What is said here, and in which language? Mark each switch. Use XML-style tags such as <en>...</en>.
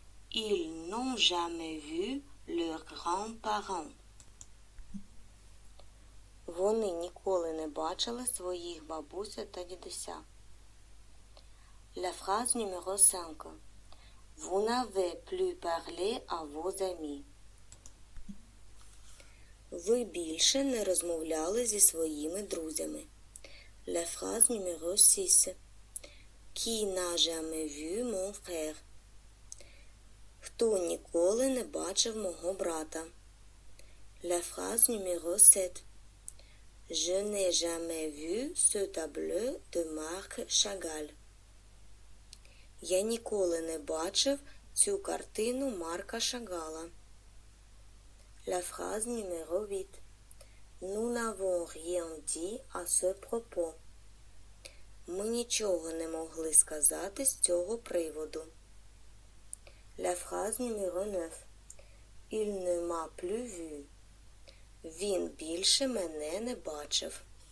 <fr>Ils n'ont jamais vu leurs grands-parents.</fr> <uk>Вони ніколи не бачили своїх бабуся та дідуся.</uk> <fr>La phrase numéro 5. Vous n'avez plus parlé à vos amis.</fr> <uk>Ви більше не розмовляли зі своїми друзями.</uk> <fr>La phrase numéro 6. Qui n'a jamais vu mon frère?</fr> <uk>Хто ніколи не бачив мого брата?</uk> <fr>La phrase numéro 7. Je n'ai jamais vu ce tableau de Marc Chagall.</fr> <uk>Я ніколи не бачив цю картину Марка Шагала.</uk> <fr>La phrase numéro 8. Nous n'avons rien dit à ce propos.</fr> <uk>Ми нічого не могли сказати з цього приводу.</uk> <fr>La phrase numéro 9. Il ne m'a plus vu.</fr> <uk>Він більше мене не бачив.</uk>